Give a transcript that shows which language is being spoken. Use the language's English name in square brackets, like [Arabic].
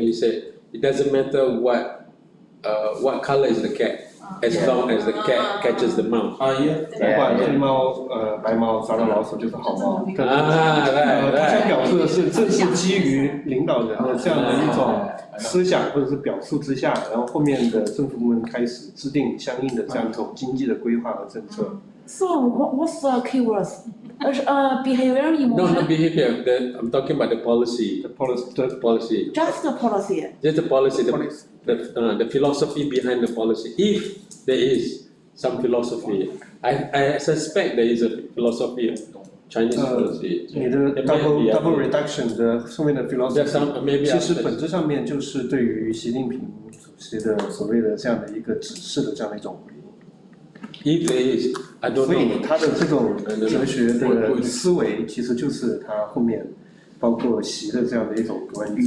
[English] He said it doesn't matter what color is the cat. As long as the cat catches the mouse. [Chinese] 不管黑猫白猫抓到老鼠就是好猫。他想表述的是，正是基于领导人的这样的一种思想或者是表述之下，然后后面的政府部门开始制定相应的这样一种经济的规划和政策。 [English] So what's the keywords? Behavior, emotion. No, not behavior. I'm talking about the policy. The policy. Just the policy. Just the policy. The philosophy behind the policy. If there is some philosophy, I suspect there is a philosophy of Chinese policy. [Chinese] 你的 double reduction 的后面的 philosophy， 其实本质上面就是对于习近平主席的所谓的这样的一个指示的这样的一种回应。 [English] If there is, I don't know. [Chinese] 所以他的这种哲学的思维，其实就是他后面包括习的这样的一种关于。